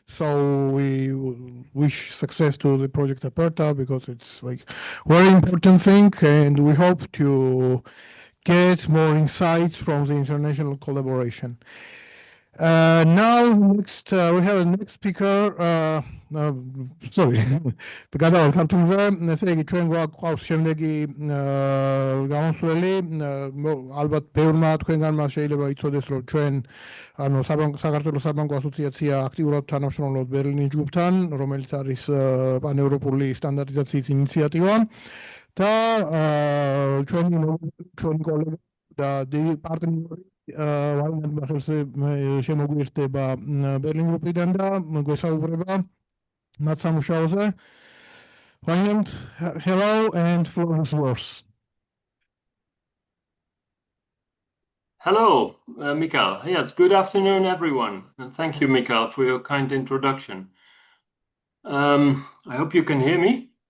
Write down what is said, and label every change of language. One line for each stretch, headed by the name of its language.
English: So we wish success to the Project Aperta, because it's like very important thing, and we hope to get more insights from the international collaboration. Now, next, we have a next speaker.
Georgian: Sorry, გადავარქართულზე, ესე იგი ჩვენ გვაქვს შემდეგი გამოსვლელი. ალბათ ბევრმა თქვენგანმა შეიძლება იცოდეს, რომ ჩვენ საქართველოს საბანკო ასოციაცია აქტიურად თანამშრომლობთ ბერლინის ჯგუფთან, რომელიც არის პანევროპული სტანდარტიზაციის ინიციატივა. და ჩვენი კოლეგა და პარტნიორი შემოგვიერთდება ბერლინ გრუპიდან და გვესაუბრება მათ სამუშაოზე.
English: Hello, and floor is yours. Hello, Mikael. Yes, good afternoon, everyone. And thank you, Mikael, for your kind introduction. I hope you can hear me.